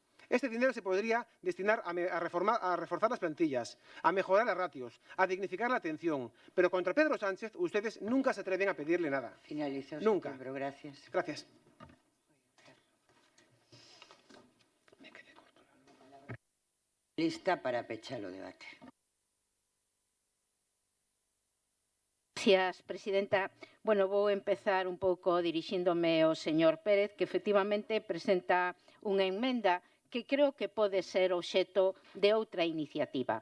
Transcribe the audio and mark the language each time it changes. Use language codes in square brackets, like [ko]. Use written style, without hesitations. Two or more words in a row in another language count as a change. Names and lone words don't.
[es] Este dinero se podría destinar a reforzar las plantillas, a mejorar las ratios, a dignificar la atención. Pero contra Pedro Sánchez ustedes nunca se atreven a pedirle nada. Finalizó su Nunca. tiempo, gracias. Gracias. [gl] Lista para pechar o debate. [es] Gracias, presidenta. [gl] Bueno, vou empezar un pouco dirixíndome ao señor Pérez, que efectivamente presenta unha emenda que creo que pode ser obxecto de outra iniciativa.